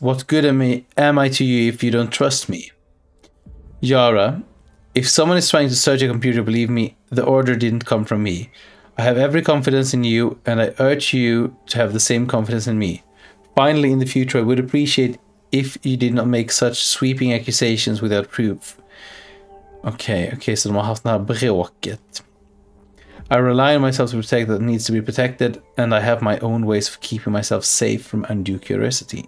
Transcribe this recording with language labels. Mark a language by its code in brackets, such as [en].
[en] What good am I to you if you don't trust me? Yara, if someone is trying to search a computer, believe me, the order didn't come from me. I have every confidence in you, and I urge you to have the same confidence in me. Finally, in the future, I would appreciate if you did not make such sweeping accusations without proof. [sv] Okej, så de har haft det här bråket. [en] I rely on myself to protect that needs to be protected, and I have my own ways of keeping myself safe from undue curiosity.